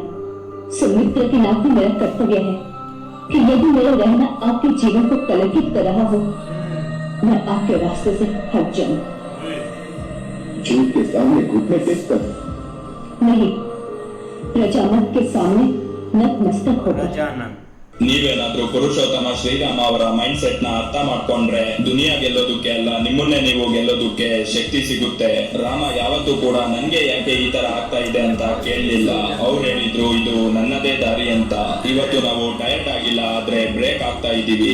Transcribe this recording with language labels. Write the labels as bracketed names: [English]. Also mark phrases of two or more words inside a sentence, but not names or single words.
[Hindi] सो मित्र के नाते मेरा कर्तव्य है कि यदि मेरा रहना आपके जीवन को कलंकित कर रहा हो, मैं आपके रास्ते से हट जाऊं। झूठ के सामने घुटने टेक कर? नहीं, प्रजामत के सामने नतमस्तक होकर। [Kannada] ನೀವೇನಾದ್ರೂ ಪುರುಷೋತ್ತಮ ಶ್ರೀರಾಮ ಅವರ [English] mind set [Kannada] ನ ಅರ್ಥ ಮಾಡ್ಕೊಂಡ್ರೆ ದುನಿಯಾ ಗೆಲ್ಲೋದಕ್ಕೆ ಅಲ್ಲ, ನಿಮ್ಮನ್ನೇ ನೀವು ಗೆಲ್ಲೋದಕ್ಕೆ ಶಕ್ತಿ ಸಿಗುತ್ತೆ. ರಾಮ ಯಾವತ್ತೂ ಕೂಡ ನನ್ಗೆ ಯಾಕೆ ಈ ತರ ಆಗ್ತಾ ಇದೆ ಅಂತ ಕೇಳಲಿಲ್ಲ. ಅವ್ರು ಹೇಳಿದ್ರು ಇದು ನನ್ನದೇ ದಾರಿ ಅಂತ. ಇವತ್ತು ನಾವು ಟಯರ್ಡ್ ಆಗಿಲ್ಲ, ಆದ್ರೆ ಬ್ರೇಕ್ ಆಗ್ತಾ ಇದೀವಿ.